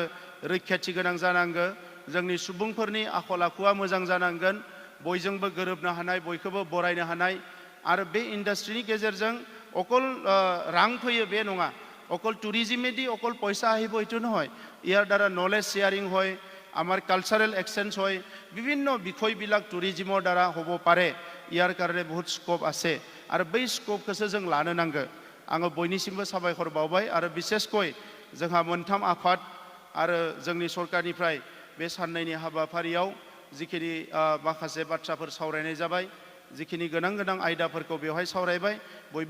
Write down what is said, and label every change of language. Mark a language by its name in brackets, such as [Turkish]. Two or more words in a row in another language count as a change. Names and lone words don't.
[Bodo] रैखाथि गोनां जानांगोन जोंनि सुबुंफोरनि आखल आखुआ मोजां जानांगोन बयजोंबो गोरोबनो हानाय बयखौबो बरायनो हानाय आरो बे इन्डास्ट्रिनि गेजेरजों अकल रां फैयो बे नङा अकल टुरिजिमेदि अकल पयसा [Assamese] আহিব এইটো নহয় ইয়াৰ দ্বাৰা [English] knowledge sharing [Bodo] হয় [Assamese] আমাৰ [English] cultural exchange [Assamese] হয় বিভিন্ন বিষয়বিলাক টুৰিজিমৰ দ্বাৰা হ'ব পাৰে ইয়াৰ কাৰণে বহুত স্কোপ আছে [Bodo] आरो बै स्क'पखौसो जों लानो नांगौ आङो बयनिसिमबो साबायखर बावबाय आरो बिसेसकय जोंहा मोनथाम आफाद आरो जोंनि सरकारनिफ्राय बे साननैनि हाबाफारियाव जिखिनि माखासे बाथ्राफोर सावरायनाय जाबाय जिखिनि गोनां आयदाफोरखौ बेवहाय सावरायबाय बयबो